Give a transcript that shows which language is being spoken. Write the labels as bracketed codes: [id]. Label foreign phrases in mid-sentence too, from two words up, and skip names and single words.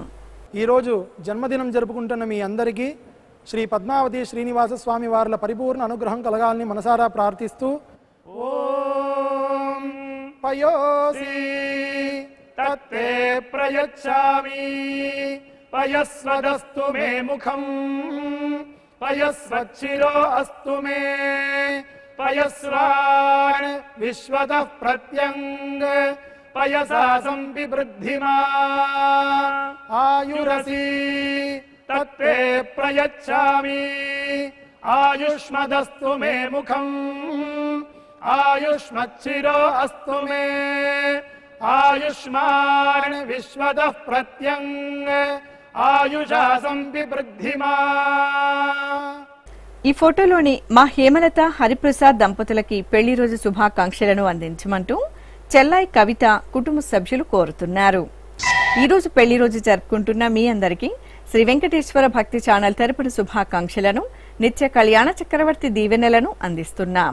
[te] ఈ రోజు జన్మదినం జరుపుకుంటున్న మీ అందరికీ శ్రీ పద్మావతి శ్రీనివాస స్వామి వార్ల పరిపూర్ణ అనుగ్రహం కలగాలని మనసారా ప్రార్థిస్తూ [sa] ఓం పయోసి తత్తే ప్రయచ్ఛామి పయస్వదస్తు మే ముఖం पयस्वच्छिरो अस्तु मे पयस्वान् विश्वतः प्रत्यङ्ग पयसा संविवृद्धिमा आयुरसि तत्ते प्रयच्छामि आयुष्मदस्तु मे मुखम् आयुष्मच्छिरो अस्तु मे आयुष्मान् विश्वतः प्रत्यङ्ग आयुषा संविवृद्धिमा। [te] ఈ ఫోటోలోని మా హేమలత హరిప్రసాద్ దంపతులకి పెళ్లి రోజు శుభాకాంక్షలను అందించమంటూ చెల్లాయి కవిత కుటుంబ సభ్యులు కోరుతున్నారు. ఈ రోజు పెళ్లి రోజు జరుపుకుంటున్న మీ అందరికీ శ్రీ వెంకటేశ్వర భక్తి ఛానల్ తరపున శుభాకాంక్షలను నిత్య కళ్యాణ చక్రవర్తి దీవెనలను అందిస్తున్నాం.